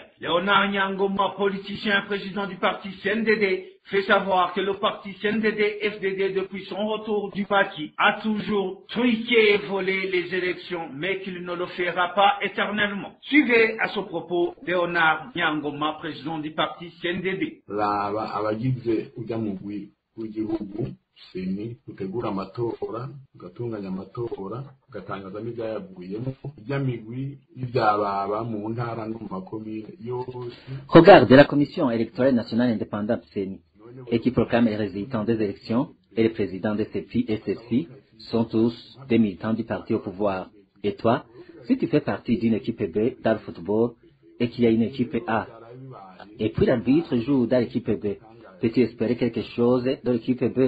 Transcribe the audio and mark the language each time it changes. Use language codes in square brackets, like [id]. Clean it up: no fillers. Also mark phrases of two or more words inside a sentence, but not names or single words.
[fr] Léonard Nyangoma, politicien et président du parti CNDD, fait savoir que le parti CNDD-FDD, depuis son retour du parti, a toujours truqué et volé les élections, mais qu'il ne le fera pas éternellement. Suivez à ce propos Léonard Nyangoma, président du parti CNDD. [rn] Raba abagize ujya mugwi w'igihugu seni utegura amatora ugatunganya amatora ugatangaza n'ibyayavuyemo iby'amigwi ibyababa mu ntara no mu makomine yose. [fr] Regarde la commission électorale nationale indépendante CENI et qui proclame les résultats des élections et les présidents de CEPI et CECI sont tous des militants du parti au pouvoir. Et toi, si tu fais partie d'une équipe B dans le football et qu'il y a une équipe A, et puis l'arbitre joue dans l'équipe B, peux-tu espérer quelque chose de l'équipe B?